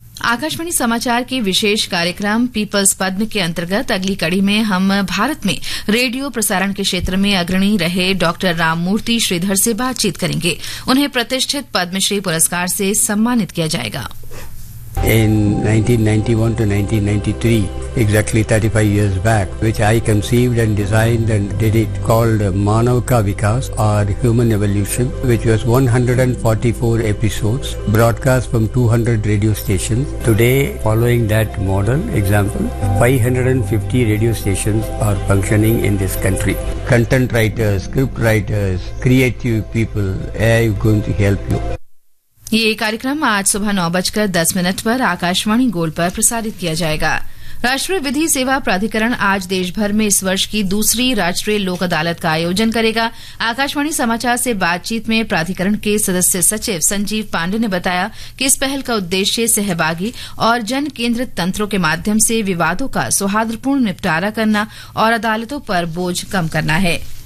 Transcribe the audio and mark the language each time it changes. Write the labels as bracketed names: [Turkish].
[Hindi] आकाशवाणी समाचार के विशेष कार्यक्रम पीपल्स पद्म के अंतर्गत अगली कड़ी में हम भारत में रेडियो प्रसारण के क्षेत्र में अग्रणी रहे डॉक्टर राममूर्ति श्रीधर से बातचीत करेंगे। उन्हें प्रतिष्ठित पद्मश्री पुरस्कार से सम्मानित किया जाएगा। [English] In 1991 to 1993, exactly 35 years back, which I conceived and designed and did it, called Manavka Vikas or Human Evolution, which was 144 episodes broadcast from 200 radio stations. Today, following that model example, 550 radio stations are functioning in this country. Content writers, script writers, creative people, AI is going to help you. [Hindi] ये कार्यक्रम आज सुबह 9:10 पर आकाशवाणी गोल पर प्रसारित किया जाएगा। राष्ट्रीय विधि सेवा प्राधिकरण आज देशभर में इस वर्ष की दूसरी राष्ट्रीय लोक अदालत का आयोजन करेगा। आकाशवाणी समाचार से बातचीत में प्राधिकरण के सदस्य सचिव संजीव पांडे ने बताया कि इस पहल का उद्देश्य सहभागी और जन केंद्रित तंत्रों के माध्यम से विवादों का सौहार्दपूर्ण निपटारा करना और अदालतों पर बोझ कम करना है।